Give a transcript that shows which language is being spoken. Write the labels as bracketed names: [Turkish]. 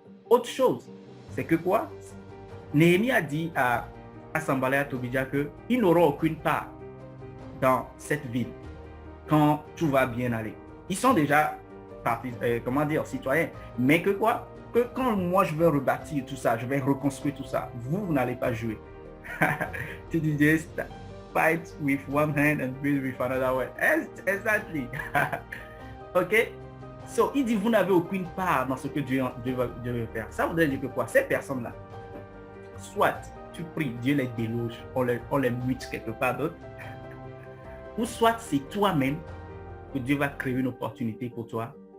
[French] Autre chose, c'est que quoi? Néhémie a dit à Sanballat et à Tobia qu'ils n'auront aucune part dans cette ville quand tout va bien aller. Ils sont déjà citoyens. Mais que quoi? Que quand moi je vais rebâtir tout ça, je vais reconstruire tout ça, vous n'allez pas jouer. [English] To just fight with one hand and build with another one. Exactly. OK? [French] So, il dit, vous n'avez aucune part dans ce que Dieu veut faire. Ça voudrait dire que quoi? Ces personnes-là, soit tu pries, Dieu les déloge, on les mute quelque part d'autre, ou soit c'est toi-même que Dieu va créer une opportunité pour toi.